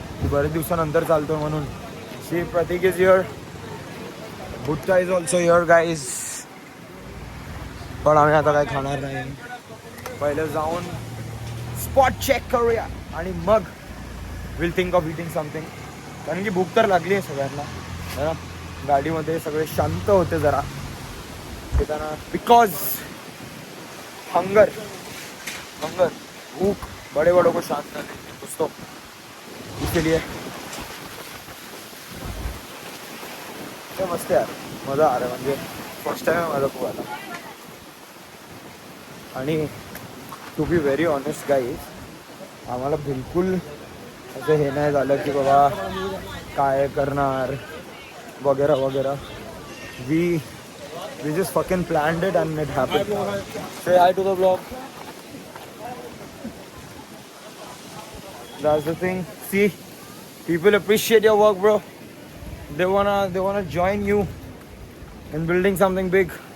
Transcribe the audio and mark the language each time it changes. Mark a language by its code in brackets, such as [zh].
[mr] बरेच दिवसानंतर चालतो म्हणून. [en] See Prateek is here, Bhutta is also here guys. [mr] पण आम्ही आता काय खाणार नाही. पहिले जाऊन स्पॉट चेक करूया आणि मग [en] Will think of eating something. [mr] कारण की भूक तर लागली आहे सगळ्यांना है ना. गाडीमध्ये सगळे शांत होते जरा येताना, [en] because hunger [hi] भूख बड़े बड़ों को शांत करने दोस्तों, इसलिए [mr] ते मस्त यार, [hi] मजा आ रहा है. [mr] म्हणजे फर्स्ट टाइम आहे माझा खूप आला. आणि [en] to be very honest guys, [mr] आम्हाला बिलकुल असं हे नाही झालं की बाबा काय करणार वगैरे वगैरे. [en] We just fucking planned it and it happened. Say hi to the vlog. That's the thing. See, people appreciate your work, bro. They wanna join you in building something big.